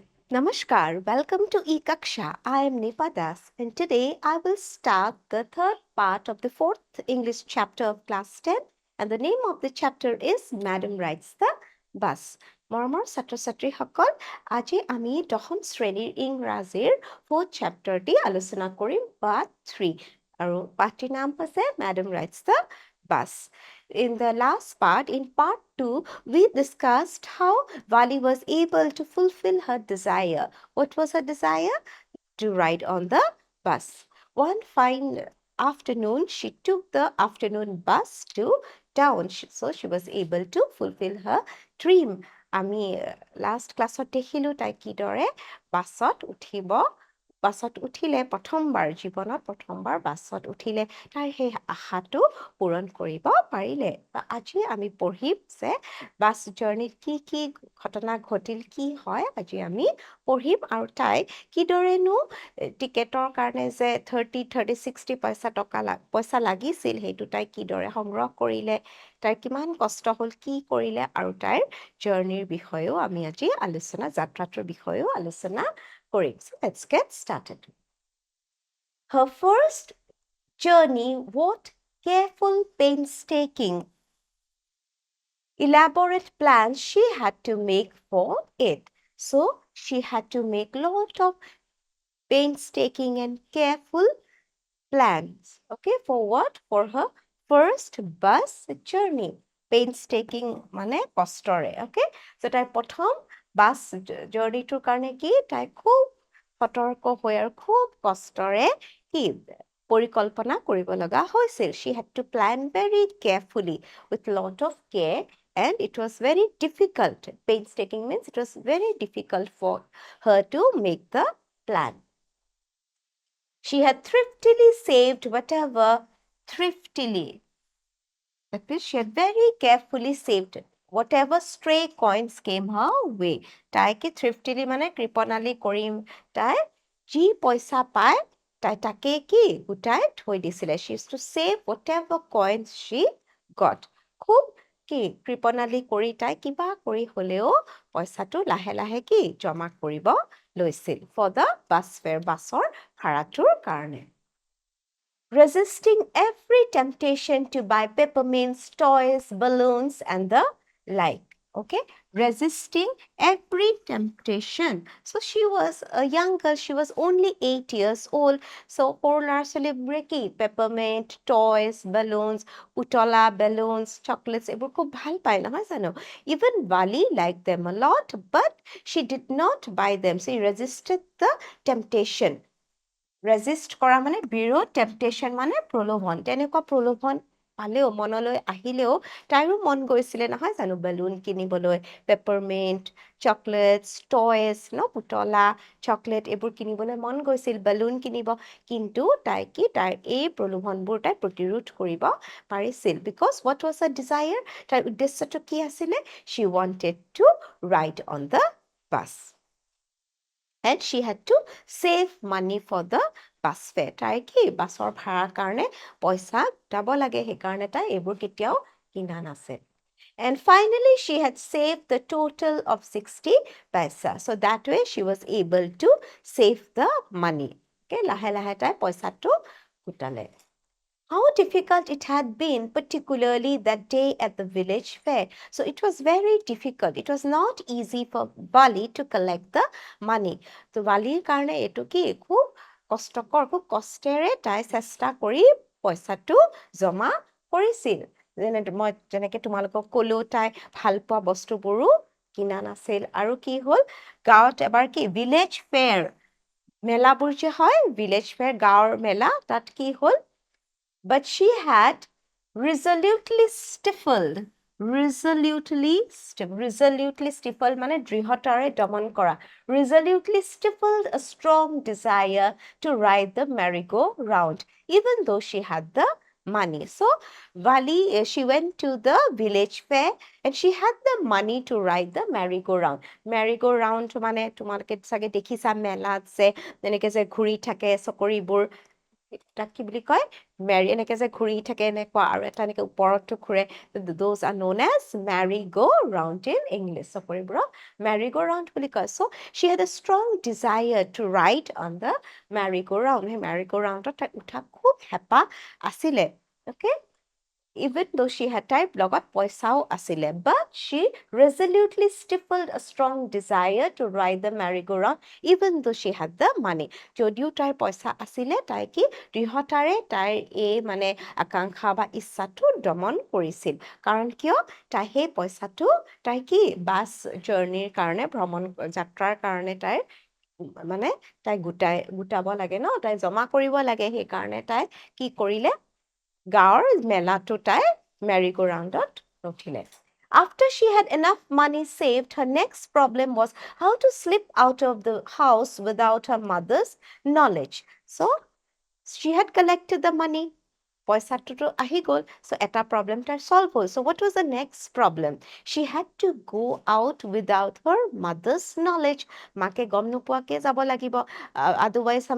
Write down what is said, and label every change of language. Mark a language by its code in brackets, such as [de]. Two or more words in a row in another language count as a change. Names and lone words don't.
[en] Namaskar, welcome to Ekaksha. I am Nipa Das, and today I will start the third part of the fourth English chapter of class 10, and the name of the chapter is Madam Rides the Bus. [as] মৰমৰ ছাত্ৰ ছাত্ৰীসকল, আজি আমি দশম শ্ৰেণীৰ ইংৰাজীৰ [en] fourth chapter [as] আলোচনা কৰিম পাৰ্ট 3 আৰু পাৰ্টটিৰ নাম হৈছে Madam Rides the Bus. [en] In the last part, in part 2, we discussed how Vali was able to fulfill her desire. What was her desire? To ride on the bus. One fine afternoon, she took the afternoon bus to town. So she was able to fulfill her dream. [as] আমি [en] last class [as] দেখিলোঁ তাই কিদৰে বাছত উঠিব বাছত উঠিলে প্ৰথমবাৰ জীৱনত প্ৰথমবাৰ বাছত উঠিলে তাই সেই আশাটো পূৰণ কৰিব পাৰিলে আজি আমি পঢ়িম যে [en] bus journey [as] কি ঘটনা ঘটিল কি হয় আজি আমি পঢ়িম আৰু তাই কিদৰেনো টিকেটৰ কাৰণে যে 30-60 পইচা লাগিছিল সেইটো তাই কিদৰে সংগ্ৰহ কৰিলে তাইৰ কিমান কষ্ট হ'ল কি কৰিলে আৰু তাইৰ জাৰ্ণিৰ বিষয়েও আমি আজি যাত্ৰাটোৰ বিষয়েও আলোচনা কৰিম [en] so let's get started her first journey what careful painstaking elaborate plans she had to make for it so she had to make lot of painstaking and careful plans. Okay, for what? For her first bus journey. Painstaking [as] মানে কষ্টৰে [en] okay so [as] তাই প্ৰথম বাছ জাৰ্ণিটোৰ কাৰণে কি তাই খুব সতৰ্ক হৈ আৰু খুব কষ্টৰে কি পৰিকল্পনা কৰিব লগা হৈছিল [en] she had to plan very carefully with lot of care and it was very difficult painstaking means it was very difficult for her to make the plan she had thriftily saved whatever thriftily. That means she had very carefully saved whatever stray coins came her way. [as] তাই কি thriftily মানে কৃপণালী কৰিম তাই যি পইচা পায় তাই তাকে কি গোটাই থৈ দিছিলে [en] she used to save whatever coins she got. [as] খুব কি কৃপণালী কৰি তাই কিবা কৰি হ'লেও পইচাটো লাহে লাহে কি জমা কৰিব লৈছিল [en] for the bus fare [as] বাছৰ ভাড়াটোৰ কাৰণে [en] resisting every temptation to buy peppermints, toys, balloons, and the like. Okay, resisting every temptation. So she was a young girl, she was only 8 years old. So, Porlar celebrity, peppermint, toys, balloons, putola, balloons, chocolates, even Vali liked them a lot, but she did not buy them. She resisted the temptation. [as] ৰেজিষ্ট কৰা মানে বিৰোধ টেম্পটেশ্যন মানে প্ৰলোভন তেনেকুৱা প্ৰলোভন পালেও মনলৈ আহিলেও তাইৰো মন গৈছিলে নহয় জানো বেলুন কিনিবলৈ [en] peppermint chocolates toys [as] পুতলা চকলেট এইবোৰ কিনিবলৈ মন গৈছিল বেলুন কিনিব কিন্তু তাই কি তাইৰ এই প্ৰলোভনবোৰ তাই প্ৰতিৰোধ কৰিব পাৰিছিল [en] because what was a desire [as] তাইৰ উদ্দেশ্যটো কি আছিলে [en] she wanted to ride on the bus and she had to save money for the bus fare. [as] তাই কি বাছৰ ভাড়াৰ কাৰণে পইচা গোটাব লাগে সেইকাৰণে তাই এইবোৰ কেতিয়াও কিনা নাছিল and finally she had saved the total of 60 paisa so that way she was able to save the money okay লাহে লাহে তাই পইচাটো গোটালে how difficult it had been, particularly that day at the village fair. [en] So it was very difficult. It was not easy for Bali to collect the money. [as] So Baliৰ কাৰণে এটো কি খুব কষ্টকৰ খুব কষ্টেৰে তাই চেষ্টা কৰি পইচাটো জমা কৰিছিল মই যেনেকৈ তোমালোকক ক'লো তাই ভাল পোৱা বস্তুবোৰো কিনা নাছিল আৰু কি হ'ল গাঁৱত এবাৰ কি [en] village fair [as] মেলাবোৰ যে হয় [en] village fair [as] গাঁৱৰ মেলা তাত কি হ'ল [en] but she had resolutely stifled [as] মানে দৃঢ়তাৰে দমন কৰা [en] resolutely stifled a strong desire to ride the merry-go-round even though she had the money so Vali she went to the village fair and she had the money to ride the merry-go-round [as] মানে তোমালোকে চাগে দেখিছা মেলাত যে যেনেকৈ যে ঘূৰি থাকে চকৰিবোৰ তাক কি বুলি কয় মেৰি এনেকে যে ঘূৰি থাকে এনেকুৱা আৰু এটা এনেকে ওপৰতো ঘূৰে [en] those are known as merry-go-round in English [as] চকৰিবোৰক merry-go-round বুলি কয় so she had a strong desire to ride [en] on the merry-go-round [as] সেই merry-go-roundত তাই উঠা খুব হেঁপাহ আছিলে [en] okay even though she had [as] তাইৰ লগত পইচাও আছিলে [en] but she resolutely stifled a strong desire to ride the merry-go-round even though she had the money [as] যদিও তাইৰ পইচা আছিলে তাই কি দৃঢ়তাৰে তাইৰ এই মানে আকাংক্ষা বা ইচ্ছাটো দমন কৰিছিল কাৰণ কিয় তাই সেই পইচাটো তাই কি বাছ জাৰ্ণিৰ কাৰণে ভ্ৰমণ যাত্ৰাৰ কাৰণে তাইৰ মানে তাই গোটাব লাগে ন তাই জমা কৰিব লাগে সেইকাৰণে তাই কি কৰিলে গাঁৱৰ মেলাটো তাই মেৰি-গো-ৰাউণ্ডত নুঠিলে [en] After she had enough money saved, her next problem was how to slip out of the house without her mother's knowledge. So, she had collected the money. [as] পইচাটোতো আহি গ'ল so এটা প্ৰব্লেম তাইৰ solve হ'ল [en] so what was the next problem she had to go out without her mother's knowledge [as] মাকে গম নোপোৱাকে যাব লাগিব [en] otherwise her